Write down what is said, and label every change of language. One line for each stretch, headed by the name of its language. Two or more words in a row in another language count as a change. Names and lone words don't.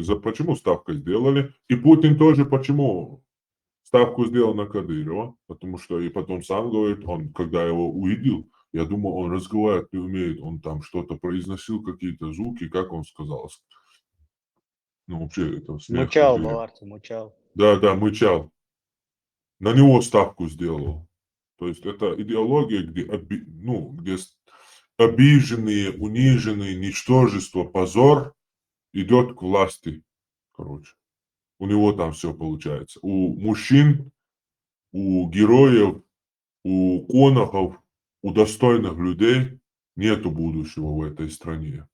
Russian: Почему ставку сделали? И Путин тоже почему ставку сделал на Кадырова? Потому что и потом сам говорит, он, когда его увидел, я думал, он разговаривать не умеет, он там что-то произносил, какие-то звуки, как он сказал. Ну, вообще, это смех. Мычал, Кадыров. Баварцы, мычал. Да, мычал. На него ставку сделал. То есть это идеология, где, где обиженные, униженные, ничтожество, позор идет к власти. Короче. У него там все получается. У мужчин, у героев, у конохов, у достойных людей нету будущего в этой стране.